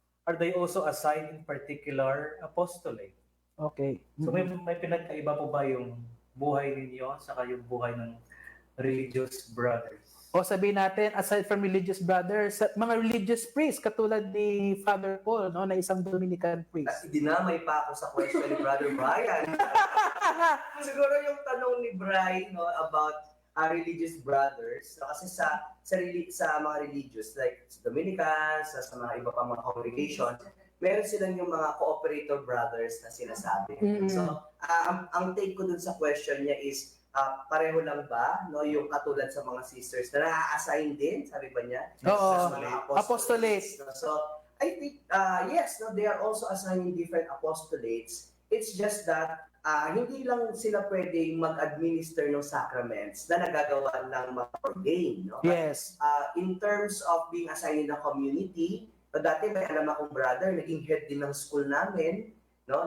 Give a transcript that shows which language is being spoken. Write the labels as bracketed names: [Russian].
[English] Are they also assigned in particular apostolate? Okay. [Filipino] So may pinagkaiba po ba yung buhay ninyo saka yung buhay ng [English] religious brothers. [Filipino] O sabihin natin, [English] aside from religious brothers, [Filipino] mga religious priests, katulad ni Father Paul, no, na isang Dominican At [English] priest. [Filipino] dinamay pa ako sa question ni Brother Brian. Siguro yung tanong ni Brian, no, about religious brothers, no, kasi sa mga religious, like sa Dominicans, sa mga iba pang mga congregation, meron silang yung mga cooperator brothers na sinasabi. Mm-mm. So, ang take ko dun sa question niya is, pareho lang ba, no, yung katulad sa mga sisters na na-assign din, sabi ba niya? Oo. Sa mga [English] Apostolates. [Filipino] no? [English] So, I think, yes, no, they are also assigning different apostolates. It's just that, [Filipino] hindi lang sila pwedeng mag-administer ng sacraments na nagagawa ng mga ordained. No? [English] Yes. In terms of being assigned in the community, [Filipino] dati may alam akong brother, naging head din ng school namin, no?